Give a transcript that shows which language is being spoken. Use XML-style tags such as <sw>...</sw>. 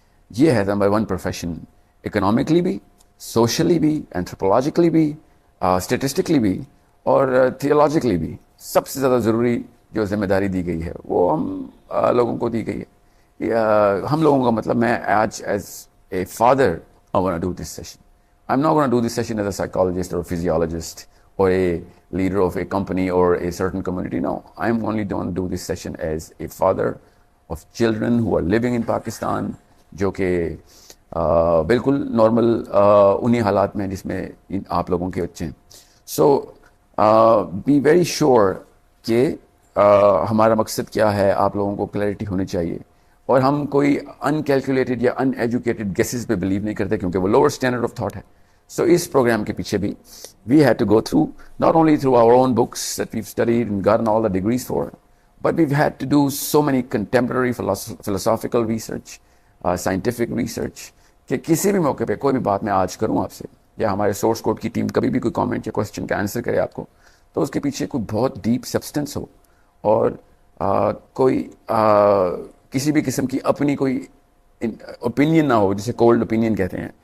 <ur>یہ ہے number 1 profession, economically بھی, سوشلی بھی, اینتھروپولوجیکلی بھی, اسٹیٹسٹکلی بھی, اور تھیولوجیکلی بھی. سب سے زیادہ ضروری جو ذمہ داری دی گئی ہے وہ ہم لوگوں کو دی گئی ہے. ہم لوگوں کا مطلب, میں آج as a father</ur> <en>I want to do this session. I'm not going to do this session as a psychologist or a physiologist or a leader of a company or a certain community. No, I'm only going to do this session as a father of children who are living in Pakistan,</en> <ur>جو کہ بالکل normal انہی حالات میں جس میں آپ لوگوں کے بچے ہیں.</ur> <en>so be very sure</en> <ur>کہ ہمارا مقصد کیا ہے, آپ لوگوں کو کلیئرٹی ہونی چاہیے. اور ہم کوئی ان کیلکولیٹڈ یا ان ایجوکیٹڈ گیسز پہ بلیو نہیں کرتے, کیونکہ وہ لوور اسٹینڈرڈ آف تھاٹ ہے. سو اس پروگرام کے پیچھے بھی</ur> <en>we had to go through not only through our own books that we've studied and gotten all the degrees for, but we've had to do so many contemporary philosophical research,</en> <ur>scientific research, کہ کسی بھی موقع پہ کوئی بھی بات میں آج کروں آپ سے, یا ہمارے سورس کوڈ کی ٹیم کبھی بھی کوئی کامنٹ یا کوشچن کا آنسر کرے آپ کو, تو اس کے پیچھے کوئی بہت ڈیپ سبسٹنس ہو, اور کوئی کسی بھی قسم کی اپنی کوئی اوپینین نہ ہو, جسے کولڈ اوپینین کہتے ہیں.</ur>